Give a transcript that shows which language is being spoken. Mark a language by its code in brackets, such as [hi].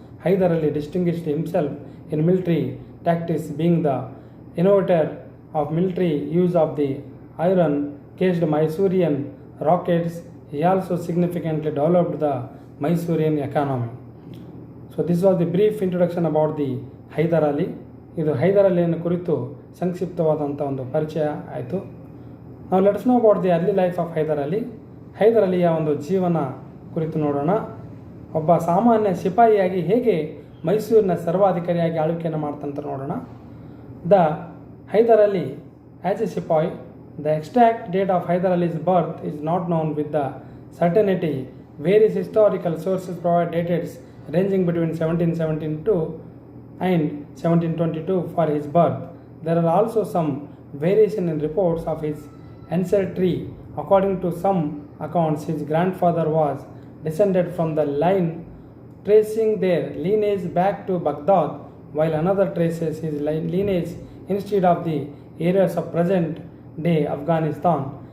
[en] Hyder Ali distinguished himself in military tactics, being the innovator of military use of the iron-cased Mysorean rockets. He also significantly developed the Mysorean economy. So this was the brief introduction about the Hyder Ali. [kn] ಇದು ಹೈದರ್ ಅಲಿಯನ್ನು ಕುರಿತು ಸಂಕ್ಷಿಪ್ತವಾದಂಥ ಒಂದು ಪರಿಚಯ ಆಯಿತು. [en] ನಾವು let's know about the early life of Hyder Ali. [kn] Hyder ಅಲಿಯ ಒಂದು ಜೀವನ ಕುರಿತು ನೋಡೋಣ. ಒಬ್ಬ ಸಾಮಾನ್ಯ ಸಿಪಾಯಿಯಾಗಿ ಹೇಗೆ ಮೈಸೂರಿನ ಸರ್ವಾಧಿಕಾರಿಯಾಗಿ ಆಳ್ವಿಕೆಯನ್ನು ಮಾಡ್ತಂತ ನೋಡೋಣ. [en] The Hyder Ali as a sepoy, the exact date of Hyder Ali's birth is not known with the certainty. Various historical sources provide dates ranging between 1772 and 1722 for his birth. There are also some variation in reports of his ancestry. According to some accounts, his grandfather was descended from the line tracing their lineage back to Baghdad, while another traces his lineage instead of the areas of present-day Afghanistan.